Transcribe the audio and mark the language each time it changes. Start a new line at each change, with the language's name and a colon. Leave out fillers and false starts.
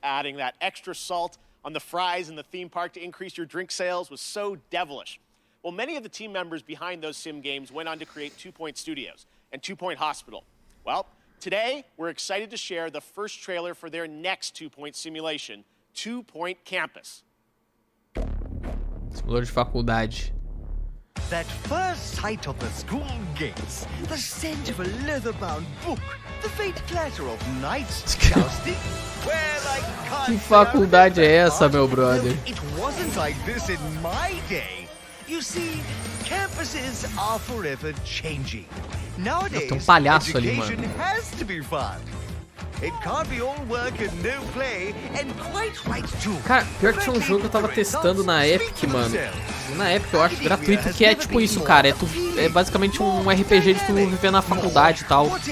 English: Adding that extra salt on the fries in the theme park to increase your drink sales was so devilish. Well, many of the team members behind those sim games went on to create 2 Point Studios and 2 Point Hospital. Well, today we're excited to share the first trailer for their next 2 Point simulation, 2 Point Campus.
Portuguese: Simulador de faculdade.
English: That first sight of the school gates, the scent of a leather-bound book, the faint clatter of knights jousting. Well, I can't.
Portuguese: Que faculdade é essa, meu brother?
English: It wasn't like this in my day. You see, campuses are forever changing. Nowadays,
Portuguese: tem um palhaço ali,
English: education
Portuguese: mano.
English: has to be fun. It can't be all work and no play, and quite right too.
Portuguese: Cara, pior que tinha um jogo que eu tava testando na Epic, mano. Na Epic eu acho gratuito, que é tipo isso, cara. É basicamente um RPG de tu viver na faculdade e tal.